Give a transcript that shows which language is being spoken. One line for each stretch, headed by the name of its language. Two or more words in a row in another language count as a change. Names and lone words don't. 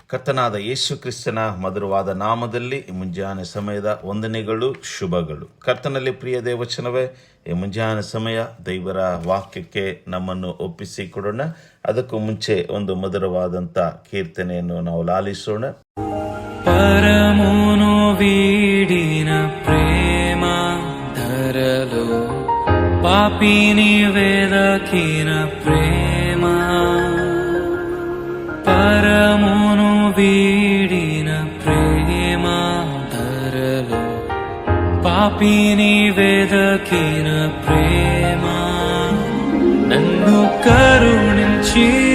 Kannada: ಕರ್ತನಾದ ಯೇಸು ಕ್ರಿಸ್ತನ ಮಧುರವಾದ ನಾಮದಲ್ಲಿ ಈ ಮುಂಜಾನೆ ಸಮಯದ ವಂದನೆಗಳು, ಶುಭಗಳು. ಕರ್ತನಲ್ಲಿ ಪ್ರಿಯ ದೇವಚನವೇ, ಈ ಮುಂಜಾನೆ ಸಮಯ ದೇವರ ವಾಕ್ಯಕ್ಕೆ ನಮ್ಮನ್ನು ಒಪ್ಪಿಸಿಕೊಡೋಣ. ಅದಕ್ಕೂ ಮುಂಚೆ ಒಂದು ಮಧುರವಾದಂಥ ಕೀರ್ತನೆಯನ್ನು ನಾವು ಲಾಲಿಸೋಣ.
Telugu: పరమును వీడిన ప్రేమ ధరలో పాపిని వెదకిన ప్రేమ, పరమును వీడిన ప్రేమ ధరలో పాపిని వెదకిన ప్రేమ, నన్ను కరుణించి